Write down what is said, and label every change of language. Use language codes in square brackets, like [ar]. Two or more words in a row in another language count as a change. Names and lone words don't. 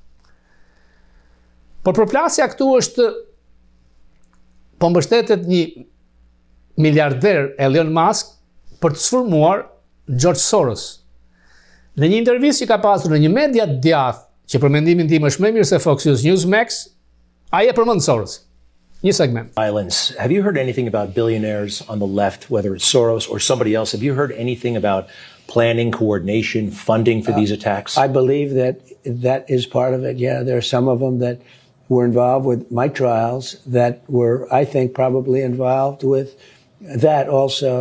[sq] Por përplasja këtu është po mbështetet një miliarder Elon Musk për të sformuar George Soros. Në një intervistë që ka pasur në një media të djathtë, që për mendimin tim është më mirë se Fox News, Newsmax, ai e përmend Soros. Një segment. [en] Violence. Have you heard anything about billionaires on the left, whether it's Soros or somebody else? Have you heard anything about planning, coordination, funding for these attacks? I believe that is part of it. Yeah, there are some of them that were involved with my trials that were, I think, probably involved with that also.